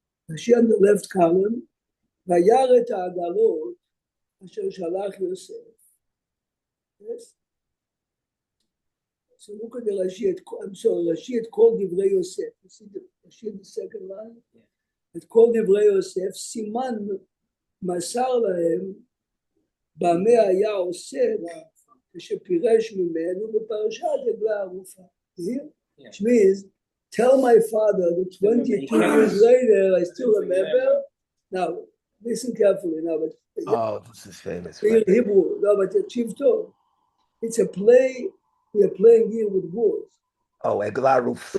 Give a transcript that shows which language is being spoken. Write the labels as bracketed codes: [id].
[en] Rashi on the left column, [he] וירא את העגלות אשר שלח יוסף. [en] Yes? So look at the Rashi, Rashi at Kol Divrei Yosef. You see the Rashi in the second line? [he] At Kol Divrei Yosef, סימן מסר להם במה היה עוסק כשפירש ממנו בפרשת עגלה ערופה. [en] Which means, tell my father that 22 years later, I still remember. Now, listen carefully now, but Oh, this is famous. in Right? Hebrew, no, but achieve tov. It's a play. We are playing here with words. Oh, Eglah Rufa.